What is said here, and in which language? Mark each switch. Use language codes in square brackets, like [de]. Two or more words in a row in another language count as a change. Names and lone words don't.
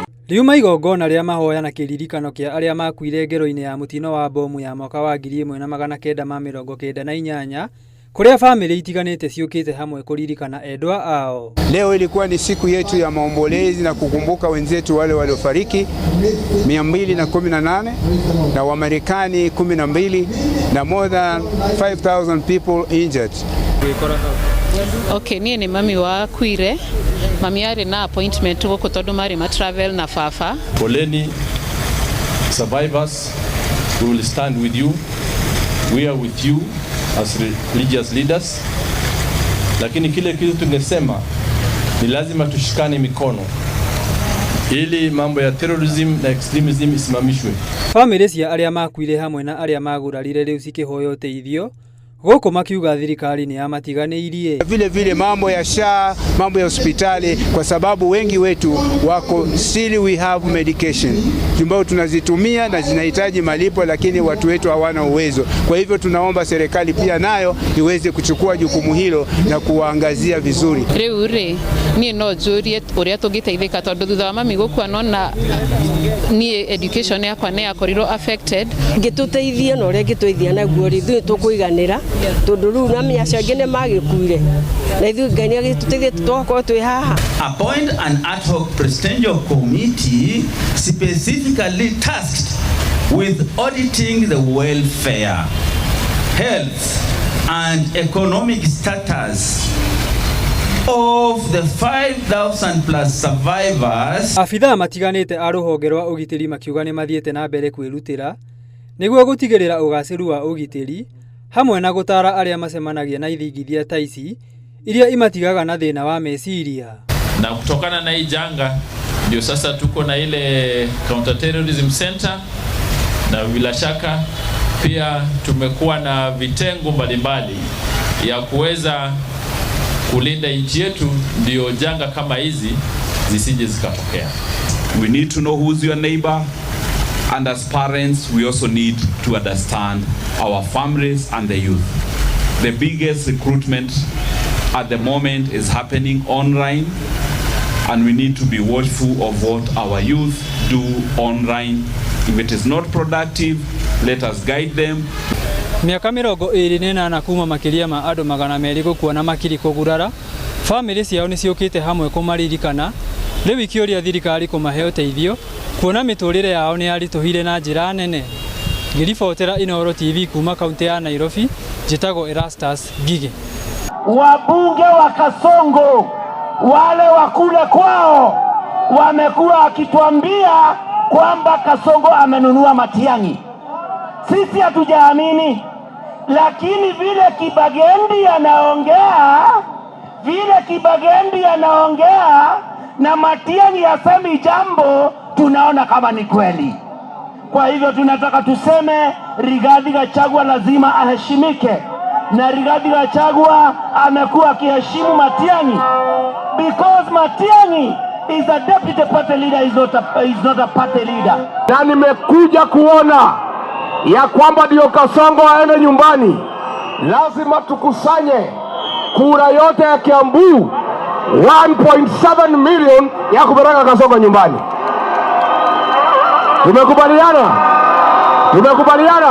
[ki] Riuma igongona rĩa mahoya na kĩririkano kĩa arĩa makuire ngero-inĩ ya mutino wa bomu ya mwaka wa 1998 kuria family itiganĩte ciũkĩte hamwe kuririkana endwa ao. [sw] Leo ilikuwa ni siku yetu ya maombolezi na kukumbuka wenzetu wale waliofariki 218 na Wamarekani 12 na [en] more than 5,000 people injured. [ki] Okay, niĩ nĩ mami wa kuire. Mami arĩ na appointment gũkũ tondũ marĩ ma travel na baba. [en] Poleni survivors, we will stand with you. We are with you as religious leaders. [sw] Lakini kile kitu tungesema ni lazima tushikane mikono ili mambo ya terrorism na extremism isimamishwe. [ki] Family cia arĩa makuire hamwe na arĩa magurarire rĩu cikĩhoya ũteithio gũkũ makiuga thirikari ni amatiganĩirie. [sw] Vile mambo ya SHA, mambo ya hospitali, kwa sababu wengi wetu wako [en] still we have medication [sw] ambao tunazitumia na zinahitaji malipo, lakini watu wetu hawana uwezo. Kwa hivyo tunaomba serikali pia nayo iweze kuchukua jukumu hilo na kuwaangazia vizuri. [ki] Rĩu niĩ no njũrie ũrĩa tũngĩteithĩka tondũ thutha wa mami gũkua nona niĩ education yakwa nĩ yakorirwo affected. Ngĩtũteithia na ũrĩa ngĩtũteithia naguo ithuĩ tũkũiganĩra tondũ rĩu na mĩacio angĩ nĩ magĩkuire na ithuĩ Ngai nĩ agĩtũteithia tũkorwo twĩ haha. [en] Appoint an ad hoc presidential committee specifically tasked with auditing the welfare, health and economic status of the 5,000 plus survivors. [ki] Afithaa matiganĩte a rũhonge rwa ũgitĩri makiuga nĩ mathiĩte na mbere kwĩrutĩra nĩguo gũtigĩrĩra ũgacĩru wa ũgitĩri hamwe na gũtara arĩa macemanagia na ithingithia ta ici iria imatigaga na thĩna wa meciria. [sw] Na kutokana na hii janga ndio sasa tuko na ile [en] counter terrorism center, [sw] na bila shaka pia tumekuwa na vitengo mbalimbali ya kuweza kulinda nchi yetu ndio janga kama hizi zisije zikatokea. [en] We need to know who's your neighbor, and as parents we also need to understand our families and the youth. The biggest recruitment at the moment is happening online, and we need to be watchful of what our youth do online. If it is not productive, let us guide them. [ki] Miaka 28 kuma makiria ma andũ 200 gũkua na makiri kũgurara, family ciao nĩ ciũkĩte hamwe kũmaririkana. Rĩu ikĩũria thirikari kũmahe ũteithio kuona mĩtũrĩre yao nĩ yaritũhire na njĩra nene. Ngĩribotera Inooro TV kuma kaunti ya Nairobi, njĩtagwo Erastus Ngige. [sw] Wabunge wa Kasongo wale wa kule kwao wamekuwa wakituambia kwamba Kasongo amenunua Matiang'i. Sisi hatujaamini, lakini vile Kibagendi anaongea na Matiang'i asemi jambo, tunaona kama ni kweli. Kwa hivyo tunataka tuseme Rigathi Gachagua lazima aheshimike, na Rigathi Gachagua amekuwa akiheshimu Matiang'i [en] because Matiang'i is a deputy party leader, is not a party leader. [sw] Na nimekuja kuona ya kwamba ndio Kasongo aende nyumbani. Lazima tukusanye kura yote ya Kiambu 1.7 million ya kupeleka Kasongo nyumbani. Tumekubaliana?